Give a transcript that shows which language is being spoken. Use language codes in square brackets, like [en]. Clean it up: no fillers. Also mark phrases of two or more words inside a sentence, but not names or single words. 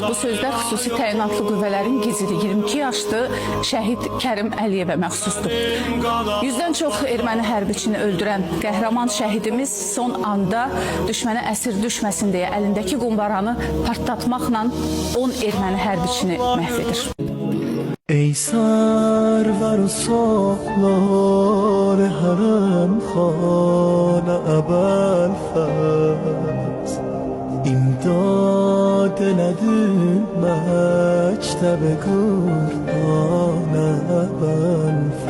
[az] Bu sözlər xüsusi təyinatlı qüvvələrin gizli 22 yaşlı şəhid Kərim Əliyevə məxsusdur. 100-dən çox erməni hərbiçini öldürən qəhrəman şəhidimiz son anda düşmənə əsir düşməsin deyə əlindəki qumbaranı partlatmaqla 10 erməni hərbiçini məhv edir. [fa] ای سرور و سالار حرم خانه ابوالفضل امداد ندید مکتب گردان ابوالفضل